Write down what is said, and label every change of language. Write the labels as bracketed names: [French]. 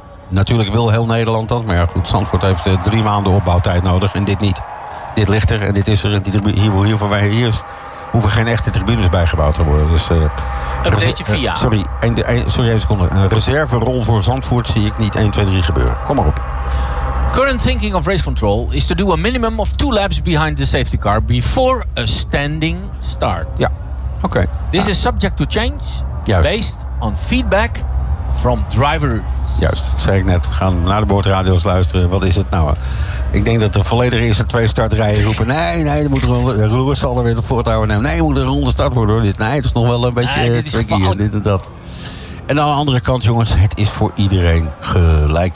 [Dutch] Natuurlijk wil heel Nederland dat. Maar ja, goed, Zandvoort heeft 3 maanden opbouwtijd nodig en dit niet. Dit ligt er en dit is er. En hiervoor hoeven geen echte tribunes bijgebouwd te worden. Dus, Een seconde. Een reserverol voor Zandvoort zie ik niet 1, 2, 3 gebeuren. Kom maar op. [English] Current thinking of race control is to do a minimum of 2 laps behind the safety car before a standing start. [Dutch] Ja, oké. Okay. [English] This is subject to change based on feedback from drivers. [Dutch] Juist, zei ik net. Gaan naar de boordradio's luisteren. Wat is het nou? Ik denk dat de volledige eerste 2 startrijen roepen. Nee, er moet een roer zal er weer de voortouw nemen. Nee, moet een ronde start worden. Hoor. Nee, het is nog wel een beetje tricky. Dit en dat. En aan de andere kant, jongens, het is voor iedereen gelijk.